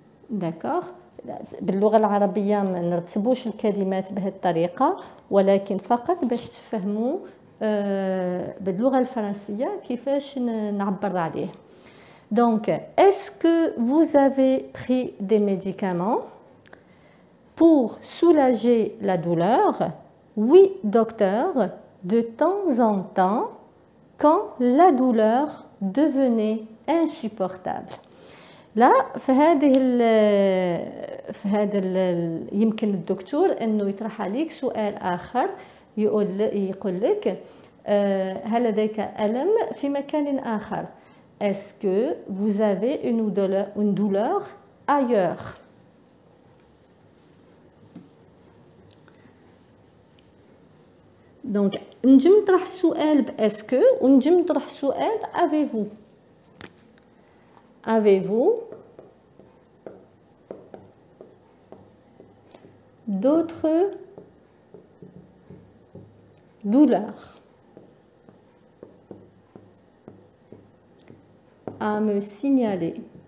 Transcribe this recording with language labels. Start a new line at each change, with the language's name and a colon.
Arabic: داكوغ. باللغة العربية ما نرتبوش الكلمات بهذه الطريقة، ولكن فقط باش تفهموا باللغة الفرنسية كيفاش نعبر عليه.
French: Donc, est-ce que vous avez pris des médicaments pour soulager la douleur? Oui, docteur, de temps en temps, quand la douleur devenait insupportable.
Arabic: لا في هذا يمكن الدكتور انه يطرح عليك سؤال اخر، يقول لك هل لديك ألم في مكان آخر؟ Est-ce que vous avez une douleur ailleurs? Donc نجم نطرح السؤال باسكو ونجم نطرح السؤال avez-vous.
French: Avez-vous d'autres douleurs à me signaler?